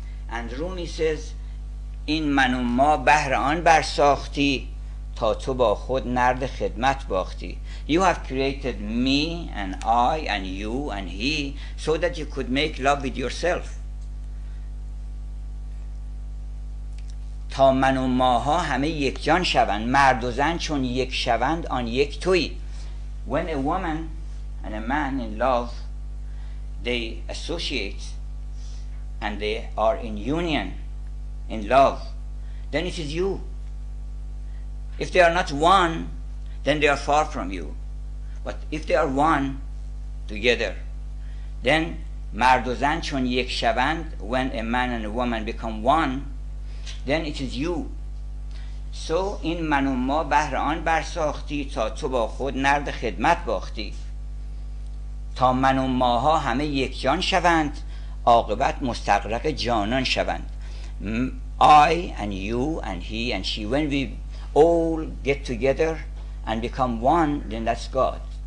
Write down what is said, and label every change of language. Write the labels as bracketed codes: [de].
[en] And Rumi says, [fa] این من و ما بهر آن برساختی تا تو با خود نرد خدمت باختی. [en] You have created me and I and you and he so that you could make love with yourself. [fa] تا من و ماها همه یک جان شوند، مرد و زن چون یک شوند آن یک تویی. [en] When a woman and a man in love, they associate and they are in union, in love, then it is you. If they are not one, then they are far from you. But if they are one together, then [fa] مرد و زن چون یک شوند, [en] when a man and a woman become one, then it is you. [fa] So این من و ما بهر آن برساختی تا تو با خود نرد خدمت باختی. تا من و ماها همه یک جان شوند، عاقبت مستغرق جانان شوند. [en] I and you and he and she, when we all get together and become one, then that's God.